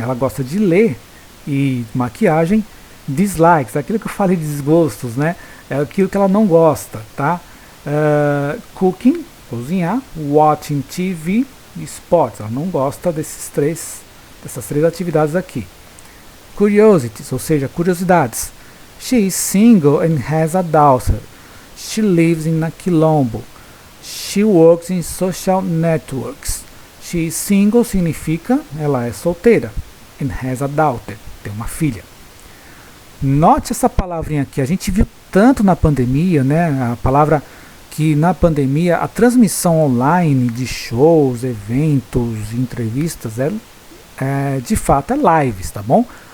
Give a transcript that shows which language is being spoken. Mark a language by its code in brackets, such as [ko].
[pt] Ela gosta de ler e maquiagem. Dislikes, aquilo que eu falei de desgostos, né? É aquilo que ela não gosta, tá? Cooking, cozinhar. [en] Watching TV, sports, [pt] ela não gosta dessas três atividades aqui. Curiosities, ou seja, curiosidades. [en] She is single and has a daughter. She lives in a Quilombo. She works in social networks. She is single [pt] significa ela é solteira. [en] And has a daughter, [pt] tem uma filha. Note essa palavrinha aqui, a gente viu tanto na pandemia, né? A palavra que na pandemia a transmissão online de shows, eventos, entrevistas, de fato é lives, tá bom?